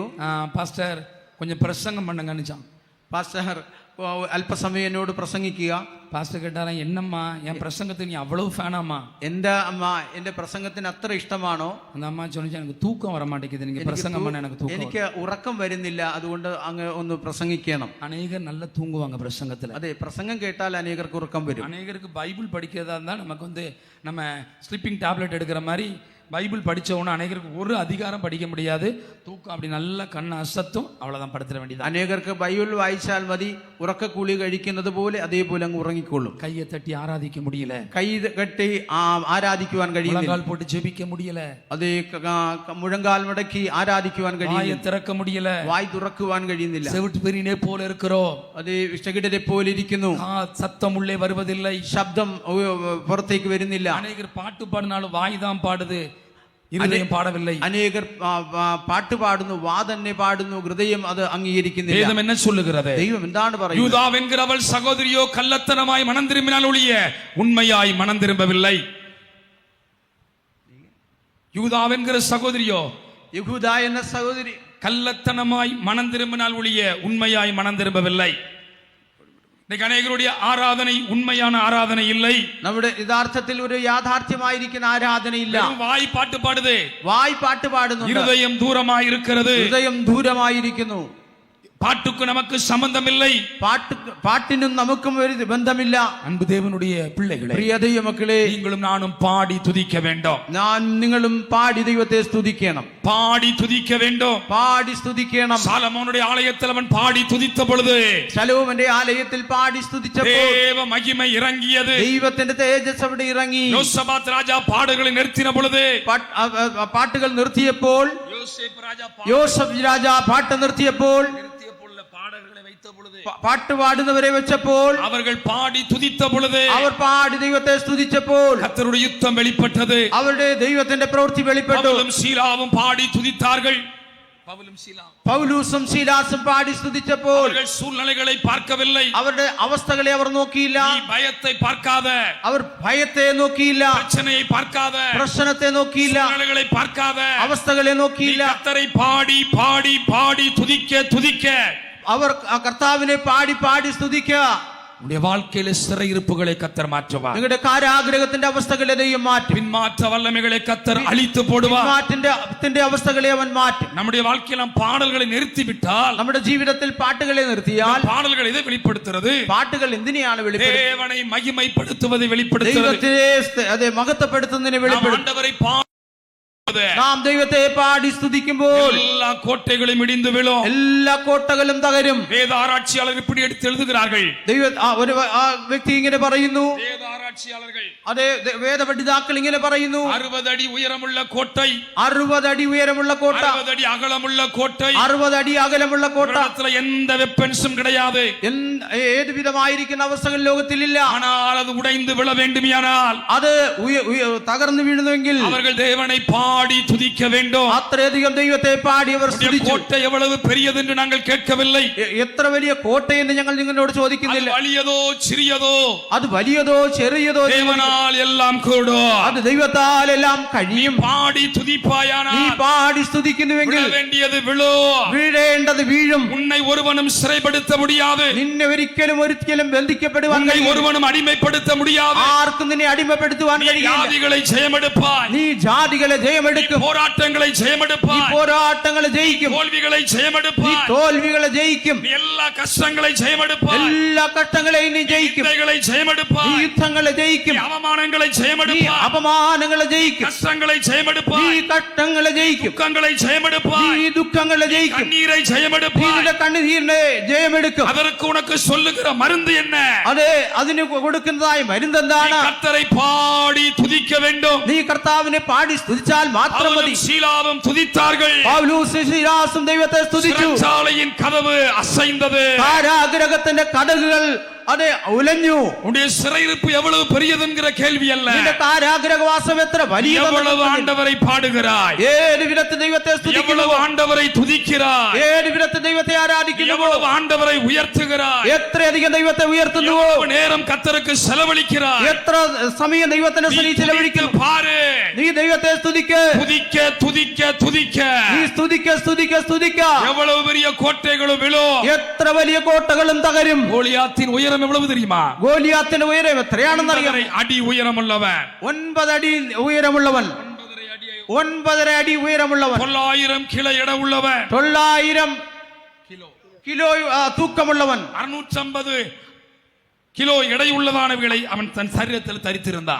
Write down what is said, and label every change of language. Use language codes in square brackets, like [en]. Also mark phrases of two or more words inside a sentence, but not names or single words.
[ta] பாஸ்டர் கொஞ்சம் பிரசங்கம் பண்ணுங்கன்னுச்சான். [ml] പാസ്റ്റർ അല്പസമയം എന്നോട് പ്രസംഗിക്കുക. [ta] பாஸ்டர் கேட்டாராம், என்னம்மா என் பிரசங்கத்துக்கு நீ அவ்வளவு ஃபேனாமா? [ml] എന്താ അമ്മ, എന്റെ പ്രസംഗത്തിന് അത്ര ഇഷ്ടമാണോ? [ta] அந்த அம்மா சொன்னிச்சு, எனக்கு தூக்கம் வர மாட்டேங்குது, நீங்க பிரசங்கம் பண்ண எனக்கு தூக்கம். [ml] എനിക്ക് ഉറക്കം വരുന്നില്ല, അതുകൊണ്ട് അങ്ങ് ഒന്ന് പ്രസംഗിക്കണം. [ta] அநேகர் நல்லா தூங்குவாங்க பிரசங்கத்துல. [ml] അതെ, പ്രസംഗം കേട്ടാൽ അനേകർക്ക് ഉറക്കം വരും. [ta] அநேகருக்கு பைபிள் படிக்கிறதா இருந்தா நமக்கு நம்ம [en] sleeping tablet [ta] எடுக்கிற மாதிரி பைபிள் படிச்சவொன்னு அநேகருக்கு ஒரு அதிகாரம் படிக்க முடியாது. தூக்கம் அப்படி நல்லா கண்ணை அசத்தும், அவ்வளவுதான் படுத்துற வேண்டியது. [ml] അനേകർക്ക് ബൈബിൾ വായിച്ചാൽ മതി, ഉറക്കക്കൂലി കഴിക്കുന്നത് പോലെ അതേപോലെ അങ്ങ് ഉറങ്ങിക്കൊള്ളും. [ta] கையை தட்டி ஆராதிக்க முடியல, [ml] കൈ കെട്ടി ആരാധിക്കുവാൻ കഴിയുന്നില്ല. [ta] முழங்கால் போட்டு ஜெபிக்க முடியல, [ml] അതേ, മുഴങ്കാൽ മടക്കി ആരാധിക്കുവാൻ [ta] வாயை [ml] കഴിയുന്നില്ല. [ta] திறக்க முடியல, [ml] വായ് തുറക്കുവാൻ കഴിയുന്നില്ല. [ta] செவிட்டு பெரியனே போல இருக்கிறோம். [ml] അതേ, വിഷകിടരെ പോലെ ഇരിക്കുന്നു. [ta] சத்தம் உள்ளே வருவதில்லை, [ml] ശബ്ദം പുറത്തേക്ക് വരുന്നില്ല. [ta] அநேகர் பாட்டு பாடினாலும் வாய் தான் பாடுது, இருதயம் பாடவில்லை. [ml] അനേകർ പാട്ട് പാടുന്നു, വാ തന്നെ പാടുന്നു, ഹൃദയം അത് അംഗീകരിക്കുന്നില്ല. [ta] வேதம் என்ன சொல்லுகிறது? [ml] ദൈവം എന്താണ് പറയുന്നത്? [ta] யூதா என்கிறவள் சகோதரியோ கள்ளத்தனமாய் மனம் திரும்பினால் ஒழிய உண்மையாய் மனம் திரும்பவில்லை. யூதா என்கிற சகோதரியோ, [ml] യഹൂദ എന്ന സഹോദരി [ta] கள்ளத்தனமாய் மனம் திரும்பினால் ஒழிய உண்மையாய் மனம் திரும்பவில்லை. இன்னைக்கு அநேகருடைய ஆராதனை உண்மையான ஆராதனை இல்லை. [ml] നമ്മുടെ യഥാർത്ഥത്തിൽ ഒരു യാഥാർത്ഥ്യമായിരിക്കുന്ന ആരാധനയില്ല. [ta] வாய் பாட்டு பாடுது, [ml] വായ് പാട്ട് പാടുന്നു, [ta] இருதயம் தூரமாய் இருக்கிறது. [ml] ഹൃദയം ദൂരമായിരിക്കുന്നു. [ta] பாட்டுக்கு நமக்கு சம்பந்தம் இல்லை, [ml] പാട്ടിനും നമുക്കും ഒരു ബന്ധമില്ല. [ta] அன்பு தேவனுடைய பிள்ளைகளே, [ml] പ്രിയ ദൈവമക്കളെ, [ta] நீங்களும் நானும் பாடி துதிக்க வேண்டும். [ml] നിങ്ങളും പാടി ദൈവത്തെ സ്തുതിക്കണം. [ta] பாடி துதிக்க வேண்டும். [ml] പാടി സ്തുതിക്കണം. [ta] சாலமோனுடைய ஆலயத்தில் அவன் பாடி துதித்த பொழுது [ml] ശലോമോന്റെ ആലയത്തിൽ പാടി സ്തുതിച്ചപ്പോൾ [ta] தேவ மகிமை இறங்கியது. [ml] ദൈവത്തിന്റെ തേജസ് അവിടെ ഇറങ്ങി. [ta] யோசபாத் ராஜா பாடுகளை நிறுத்தின பொழுது, [ml] പാട്ടുകൾ നിർത്തിയപ്പോൾ, യോസഫ് രാജാ പാട്ട് നിർത്തിയപ്പോൾ, പാട്ട് പാടുന്നവരെ വെച്ചപ്പോൾ, [ta] அவர்கள் பாடி துதித்த பொழுது [ml] അവർ പാടി ദൈവത്തെ സ്തുതിച്ചപ്പോൾ [ta] கர்த்தருடைய யுத்தம் வெளிப்பட்டது. [ml] അവരുടെ ദൈവത്തിന്റെ പ്രവൃത്തി വെളിപ്പെട്ടു. [ta] பவுலும் சீலாவும் பாடி துதித்தார்கள். [ml] പൗലൂസും ശീലാസും പാടി സ്തുതിച്ചപ്പോൾ [ta] அவர்கள் சூழ்நிலைகளை பார்க்கவில்லை, [ml] അവരുടെ അവസ്ഥകളെ അവർ നോക്കിയില്ല. [ta] நீ பயத்தை பார்க்காத, [ml] അവർ ഭയത്തെ നോക്കിയില്ല, [ta] பிரச்சனையை பார்க்காத, [ml] പ്രശ്നത്തെ നോക്കിയില്ല, [ta] சூழ்நிலைகளை பார்க்காத, [ml] അവസ്ഥകളെ [ta] நீ [ml] നോക്കിയില്ല. [ta] கர்த்தரை பாடி பாடி பாடி துதிக்க துதிக்க [ml] അവർ കർത്താവിനെ പാടി പാടി സ്തുതിക്കുക. [ta] உடைய வாழ்க்கையில சிறையிருப்புகளை கர்த்தர் மாற்றுவார். [ml] നിങ്ങളുടെ കാരാഗ്രഹത്തിന്റെ അവസ്ഥകളെ ദൈവം മാറ്റും. [ta] பின்மாற்ற வல்லமைகளை கர்த்தர் அழித்து போடுவார். [ml] പിന്മാറ്റത്തിന്റെ അവസ്ഥകളെ അവൻ മാറ്റും. [ta] நம்முடைய வாழ்க்கையில പാடல்களை நிறுத்திவிட்டால், [ml] നമ്മുടെ ജീവിതത്തിൽ പാട്ടുകളെ നിർത്തിയാൽ, [ta] பாடல்கள் இதை வெளிப்படுத்துறது, [ml] പാട്ടുകൾ എന്തിനെയാണ് വെളിപ്പെടുത്തുന്നത്? [ta] தேவனை மகிமைப்படுத்துவதை வெளிப்படுத்துறது. [ml] ദൈവത്തിനെ അതെ മഹത്വപ്പെടുത്തുന്നതിനെ വെളിപ്പെടുത്തും. [ta] ஆண்டவரை [ml] നാം ദൈവത്തെ പാടി സ്തുതിക്കുമ്പോൾ [ta] எல்லா கோட்டைகளும் இடிந்து விழும். [ml] എല്ലാ കോട്ടകളും തകരും. [ta] வேத ஆராய்ச்சியாளர்கள் இப்படி எடுத்து எழுதுகிறார்கள். [ml] ഒരു വ്യക്തി ഇങ്ങനെ പറയുന്നു, [ta] வேத ஆராய்ச்சியாளர்கள், [ml] അതെ, വേദപണ്ഡിതാക്കൾ ഇങ്ങനെ പറയുന്നു, 60 അടി ഉയരമുള്ള കോട്ടை, 60 അടി ഉയരമുള്ള കോട്ട, 60 അടി അകലമുള്ള കോട്ടை, 60 അടി അകലമുള്ള കോട്ട, [ta] எந்த வெப்பன்ஸும் கிடையாது. [ml] ഏത് വിധമായിരിക്കുന്ന അവസ്ഥകൾ ലോകത്തിലില്ല. [ta] ஆனால் அது உடைந்து விழ வேண்டுமானால், [ml] അത് തകർന്നു വീഴുന്നുവെങ്കിൽ [ta] அவர்கள் தேவனை பாடி துதிக்க வேண்டும். [ml] അത്രയധികം ദൈവത്തെ പാടി അവർ സ്തുതിച്ചു. [ta] கோட்டை எவ்வளவு பெரியது என்று நாங்கள் கேட்கவில்லை. [ml] എത്ര വലിയ കോട്ടയെന്ന് ഞങ്ങൾ നിങ്ങളോട് ചോദിക്കുന്നില്ല. [ta] വലിയதோ சிறியதோ, [ml] അത് വലിയതോ ചെറിയതോ, [ta] தேவனால் எல்லாம் கூடும். [ml] അത് ദൈവത്താൽ എല്ലാം കഴിയും. [ta] பாடி துதிப்பாயானால் [ml] നീ പാടി സ്തുതിക്കുന്നുവെങ്കിൽ [ta] வேண்டியது விழும். [ml] വീഴേണ്ട വീഴേണ്ടത് വീഴും. [ta] உன்னை ஒருவனும் சிறைப்படுத்த முடியாது. [ml] നിന്നെ ഒരിക്കലും ബന്ധിക്കപ്പെടുവാൻ [ta] உன்னை [ml] കഴിയില്ല. [ta] ஒருவனும் அடிமைப்படுத்த முடியாது. [ml] ആർക്കും നിന്നെ അടിമപ്പെടുത്തുവാൻ [ta] நீ [ml] കഴിയില്ല. [ta] ஜாதிகளை ஜெயமெடுப்பாய். [ml] നീ ജാതികളെ ജയമെടുക്കും. [ta] போராட்டங்களை [ml] നീ [ta] ஜெயமெடுப்பாய். [ml] പോരാട്ടങ്ങളെ ജയിക്കും. [ta] தோல்விகளை [ml] നീ [ta] ஜெயமெடுப்பாய். [ml] തോൽവികളെ ജയിക്കും. [ta] நீ எல்லா கஷ்டங்களை ஜெயமெடுப்பாய். [ml] എല്ലാ കഷ്ടങ്ങളെയും നീ ജയിക്കും. [ta] யுத்தங்களை [ml] നീ [ta] ஜெயமெடுப்பாய். [ml] യുദ്ധങ്ങളെ ജയിക്കും. [ta] நீ அவமானங்களை [ml] നീ [ta] ஜெயமெடுப்பாய். [ml] അപമാനങ്ങളെ ജയിക്കും. [ta] கஷ்டங்களை [ml] നീ [ta] ஜெயமெடுப்பாய். [ml] കഷ്ടങ്ങളെ ജയിക്കും. [ta] துக்கங்களை [ml] നീ [ta] ஜெயமெடுப்பாய். [ml] ദുഃഖങ്ങളെ ജയിക്കും. [ta] கண்ணீரை [ml] നീ [ta] ஜெயமெடுப்பாய். [ml] നിന്റെ കണ്ണുനീരിനെ ജയമെടുക്കും. [ta] அதற்கு உனக்கு சொல்லுகிற மருந்து என்ன? [ml] അതെ, അതിന് കൊടുക്കുന്നതായ മരുന്നെന്താണ്? [ta] கர்த்தரை பாடி துதிக்க வேண்டும். [ml] നീ കർത്താവിനെ പാടി സ്തുതിച്ചാൽ മാത്രം മതി. [ta] பவுலும் சீலாவும் துதித்தார்கள். [ml] പൗലോസും ശീലാസും ദൈവത്തെ സ്തുതിച്ചു. [ta] சிறைச்சாலையின் கதவு அசைந்தது. [ml] കാരാഗൃഹത്തിന്റെ കതകുകൾ അതെ ഉലഞ്ഞു. [ta] உன்னுடைய சிறையிருப்பு எவ்வளவு பெரியது என்கிற கேள்வி அல்ல. [ml] നിന്റെ കാരാഗൃഹവാസം എത്ര വലിയ. [ta] எவ்வளவு ஆண்டவரை பாடுகிறாய், [ml] ഏത് വിധത്തിൽ ദൈവത്തെ സ്തുതിക്കുന്നു, [ta] எவ்வளவு ஆண்டவரை துதிக்கிறாய், [ml] ഏത് വിധത്തിൽ ദൈവത്തെ ആരാധിക്കുന്നു, [ta] எவ்வளவு ஆண்டவரை உயர்த்துகிறாய், [ml] എത്രയധികം ദൈവത്തെ ഉയർത്തുന്നു, [ta] எவ்வளவு நேரம் கர்த்தருக்கு செலவழிக்கிறாய். [ml] എത്ര സമയം ദൈവത്തിന് [ta] நீ [ml] ചെലവഴിക്കുന്നു. [ta] துதித்து பாரு. [ml] നീ ദൈവത്തെ സ്തുതിക്ക്. [ta] துதிக்க துதிக்க துதிக்க [ml] നീ സ്തുതിക്ക് സ്തുതിക്ക് സ്തുതിക്ക. [ta] எவ்வளவு பெரிய கோட்டைகளும் விழும். [ml] എത്ര വലിയ കോട്ടകളും തകരും. [ta] கோலியாத்தின் உயரம் எவ்வளவு தெரியுமா? [ml] ഗോലിയാത്തിന്റെ ഉയരം എത്രയാണെന്ന് അറിയാം. [ta] 9 அடி உயரமுள்ளவன். [ml] 9 അടി ഉയരമുള്ളവൻ. 9.5 അടി ഉയരമുള്ളവൻ. [ta] 900 கிலோ எடை உள்ளவன். [ml] 900 കിലോ തൂക്കമുള്ളവൻ. [ta] 650 கிலோ எடை உள்ளதானவைகளை அவன் தன் சரீரத்தில் தரித்திருந்தான்.